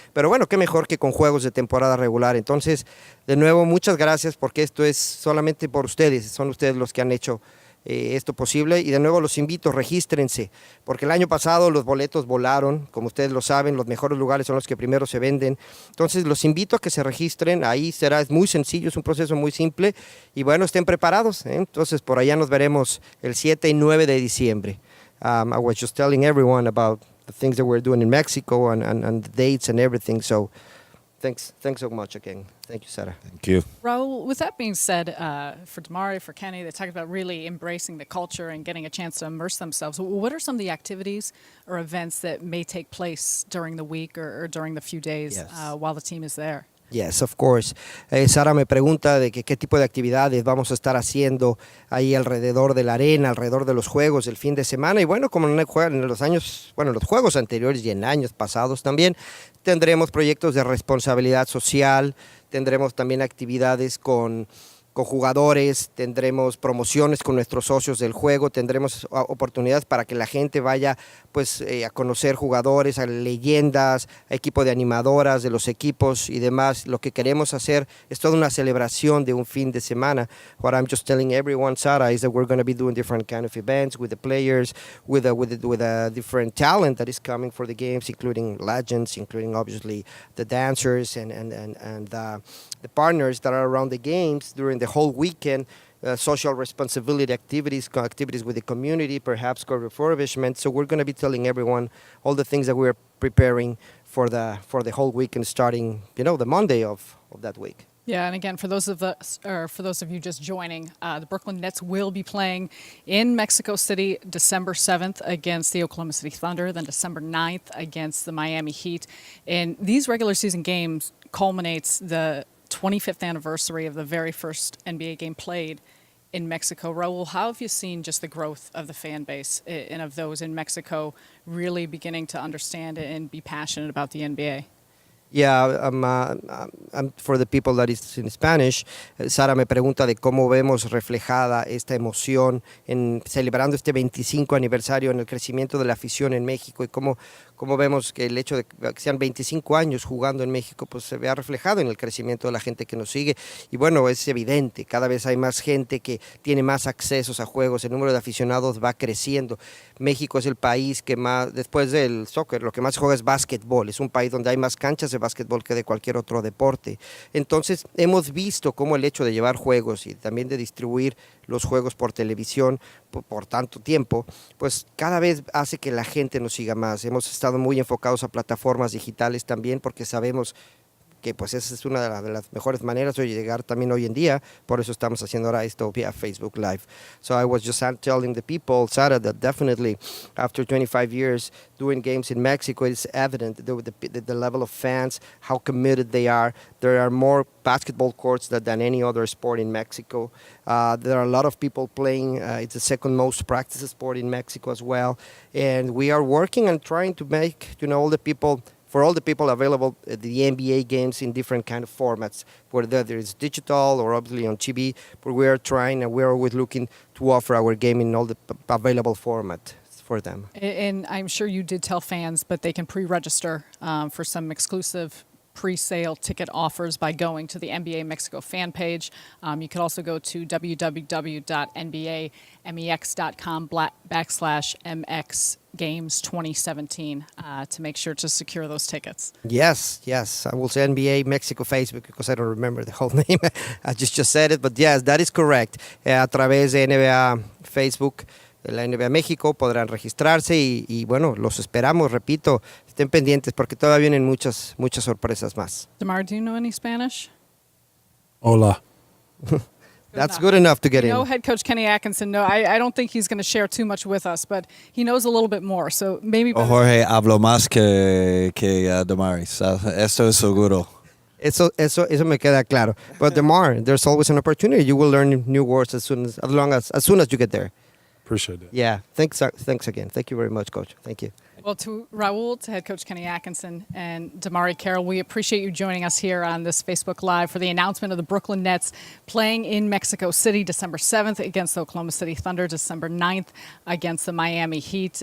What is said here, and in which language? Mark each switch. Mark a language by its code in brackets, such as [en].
[es] Pero qué mejor que con juegos de temporada regular. Entonces, de nuevo, muchas gracias porque esto es solamente por ustedes, son ustedes los que han hecho esto posible y de nuevo los invito, regístrense, porque el año pasado los boletos volaron, como ustedes lo saben, los mejores lugares son los que primero se venden. Entonces los invito a que se registren, ahí es muy sencillo, es un proceso muy simple y estén preparados, ¿eh? Entonces por allá nos veremos el 7 y 9 de diciembre. [en] I was just telling everyone about the things that we're doing in Mexico and the dates and everything. So thanks so much again. Thank you, Sarah. Thank you. Raul, with that being said, for Damari, for Kenny, they talked about really embracing the culture and getting a chance to immerse themselves. What are some of the activities or events that may take place during the week or during the few days while the team is there? Yes, of course. [es] Sara me pregunta de qué tipo de actividades vamos a estar haciendo ahí alrededor de la arena, alrededor de los juegos del fin de semana. Y como en los juegos anteriores y en años pasados también, tendremos proyectos de responsabilidad social, tendremos también actividades con con jugadores, tendremos promociones con nuestros socios del juego, tendremos oportunidades para que la gente vaya pues a conocer jugadores, a leyendas, a equipo de animadoras de los equipos y demás. Lo que queremos hacer es toda una celebración de un fin de semana. [en] What I'm just telling everyone, Sara, is that we're going to be doing different kind of events with the players, with a different talent that is coming for the games, including legends, including obviously the dancers and the partners that are around the games during the whole weekend. Social responsibility activities with the community, perhaps refurbishment. So we're going to be telling everyone all the things that we're preparing for the whole weekend, starting the Monday of that week. Yeah, and again, for those of you just joining, the Brooklyn Nets will be playing in Mexico City December 7th against the Oklahoma City Thunder, then December 9th against the Miami Heat. And these regular season games culminates the 25th anniversary of the very first NBA game played in Mexico. Raul, how have you seen just the growth of the fan base and of those in Mexico really beginning to understand and be passionate about the NBA? Yeah, for the people that is in Spanish, [es] Sara me pregunta de cómo vemos reflejada esta emoción en celebrando este 25 aniversario en el crecimiento de la afición en México y cómo vemos que el hecho de que sean 25 años jugando en México pues se vea reflejado en el crecimiento de la gente que nos sigue. Y bueno, es evidente, cada vez hay más gente que tiene más accesos a juegos, el número de aficionados va creciendo. México es el país que más, después del soccer, lo que más juega es básquetbol. Es un país donde hay más canchas de básquetbol que de cualquier otro deporte. Entonces, hemos visto cómo el hecho de llevar juegos y también de distribuir los juegos por televisión por tanto tiempo, pues cada vez hace que la gente nos siga más. Hemos estado muy enfocados a plataformas digitales también porque sabemos que pues esa es una de las mejores maneras de llegar también hoy en día, por eso estamos haciendo ahora esto vía Facebook Live. [en] So I was just telling the people, Sara, that definitely after 25 years doing games in Mexico, it's evident the level of fans, how committed they are. There are more basketball courts than any other sport in Mexico. There are a lot of people playing. It's the second most practiced sport in Mexico as well. And we are working and trying to make, all the people available the NBA games in different kind of formats, whether it's digital or obviously on TV, but we are trying and we're always looking to offer our game in all the available format for them. And I'm sure you did tell fans, but they can pre-register for some exclusive pre-sale ticket offers by going to the NBA Mexico fan page. You could also go to www.nbamex.com/MX Games 2017 to make sure to secure those tickets. Yes. I will say NBA Mexico Facebook because I don't remember the whole name. I just said it, but yes, that is correct. [es] A través de NBA Facebook, la NBA México, podrán registrarse y bueno, los esperamos, repito, estén pendientes porque todavía vienen muchas sorpresas más. [en] Damar, do you know any Spanish? [es] Hola. [en] That's good enough to get in. Head coach Kenny Atkinson. No, I don't think he's going to share too much with us, but he knows a little bit more. So maybe. [es] Jorge hablo más que Damaris. Esto es seguro. Eso me queda claro. [en] But Damar, there's always an opportunity. You will learn new words as soon as you get there. Appreciate that. Yeah. Thanks again. Thank you very much, Coach. Thank you. Well, to Raul, to head coach Kenny Atkinson, and Damari Carroll, we appreciate you joining us here on this Facebook Live for the announcement of the Brooklyn Nets playing in Mexico City December 7th against the Oklahoma City Thunder, December 9th against the Miami Heat.